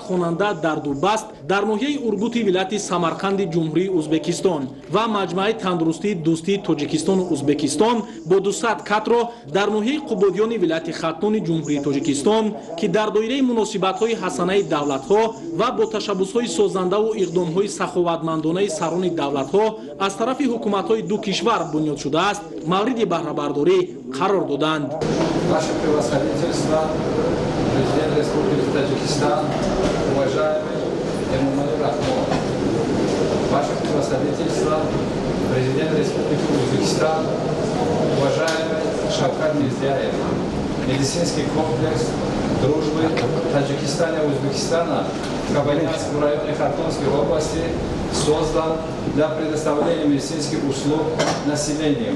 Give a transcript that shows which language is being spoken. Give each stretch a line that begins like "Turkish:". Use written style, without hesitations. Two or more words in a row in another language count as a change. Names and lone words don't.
Tajik: хонанда дар Дурбаст дар ноҳияи Ургути вилояти Самарқанди ҷумҳурии Ӯзбекистон ва маҷмӯаи тандурустии дӯстии Тоҷикистону Ӯзбекистон бо 200 катро дар ноҳияи Қубодиёни вилояти Хатнони ҷумҳурии Тоҷикистон ки дар доираи муносибатҳои ҳасанаи давлатҳо ва бо ташаббусҳои созандаву иқдомҳои саховатмандонаи сарони давлатҳо аз тарафи ҳукуматҳои ду кишвар бунёд шудааст, мавриди баҳрабардорӣ қарор доданд.
Russian: Ваше превосходительство, президент Республики Таджикистан, уважаемый Эмомали Рахмон, Ваше превосходительство, президент Республики Узбекистан, уважаемый Шавкат Мирзиёев, медицинский комплекс дружбы Таджикистана и Узбекистана в Кабанянском районе Хартонской области создан для предоставления медицинских услуг населению.